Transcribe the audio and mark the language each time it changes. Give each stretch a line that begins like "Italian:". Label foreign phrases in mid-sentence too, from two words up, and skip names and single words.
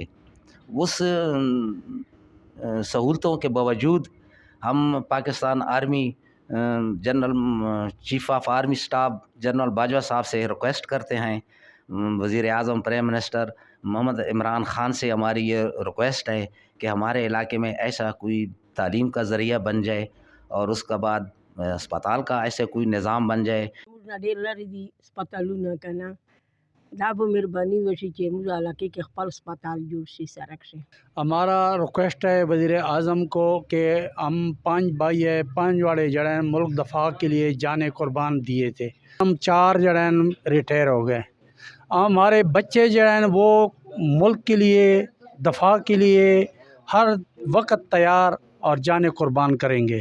Urdu: اس سہولتوں کے باوجود ہم پاکستان
English: army general chief of army staff general
Urdu: باجوہ صاحب سے ریکویسٹ کرتے ہیں، وزیر اعظم
English: prime minister
Urdu: محمد عمران خان سے ہماری یہ ریکویسٹ ہے کہ ہمارے علاقے میں ایسا کوئی تعلیم کا ذریعہ بن جائے اور اس کے بعد اسپتال کا ایسے کوئی نظام بن جائے۔
Pashto: دا به مهرباني وشي چې موږ علاقے کې خپل اسپتال جوړ شي سرک شي۔
Urdu: ہمارا ریکویسٹ ہے وزیر اعظم کو کہ ہم 5 بھائی ہیں، 5 واڑے جڑے ہیں ملک دفاع کے لیے جانیں قربان دیے تھے، ہم 4 جڑے ہیں ریٹائر ہو گئے۔ ہمارے بچے جو ہیں وہ ملک کے لیے دفاع کے لیے ہر وقت تیار اور جانیں قربان کریں گے۔